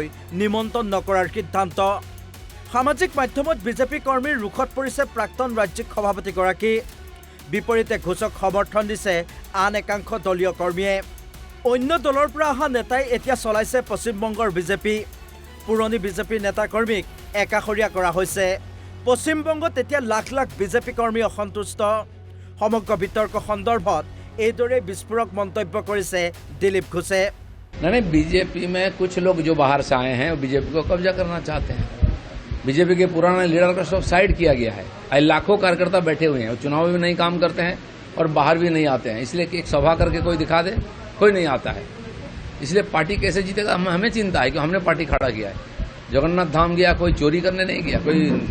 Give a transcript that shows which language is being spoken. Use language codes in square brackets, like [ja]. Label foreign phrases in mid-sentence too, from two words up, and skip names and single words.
[as] নিমন্ত্ৰণ নকৰাৰ সিদ্ধান্ত সামাজিক মাধ্যমত বিজেপি কৰ্মীৰ ৰুখত পৰিছে প্ৰাক্তন ৰাজ্যিক সভাপতিগৰাকী বিপৰীতে ঘোষক সমৰ্থন দিছে আন একাংশ দলীয় কৰ্মীয়ে অন্য দলৰ পৰা অহা নেতাই এতিয়া চলাইছে পশ্চিমবংগৰ বিজেপি পুৰণি বিজেপি নেতা কৰ্মীক একাষৰীয়া কৰা হৈছে পশ্চিমবংগত এতিয়া লাখ লাখ বিজেপি কৰ্মী অসন্তুষ্ট সমগ্ৰ বিতৰ্ক সন্দৰ্ভত এইদৰে বিস্ফোৰক মন্তব্য কৰিছে দিলীপ ঘোষে [hi] नहीं बीजेपी में कुछ लोग जो बाहर से आए हैं वो बीजेपी को कब्जा करना चाहते हैं बीजेपी के पुराने लीडर का सब साइड किया गया है लाखों कार्यकर्ता बैठे हुए हैं चुनाव में नहीं काम करते हैं और बाहर भी नहीं आते हैं इसलिए एक सभा करके कोई दिखा दे कोई नहीं आता है इसलिए पार्टी कैसे जीतेगा हमें चिंता है कि हमने पार्टी खड़ा किया है जगन्नाथ धाम गया कोई चोरी करने नहीं गया कोई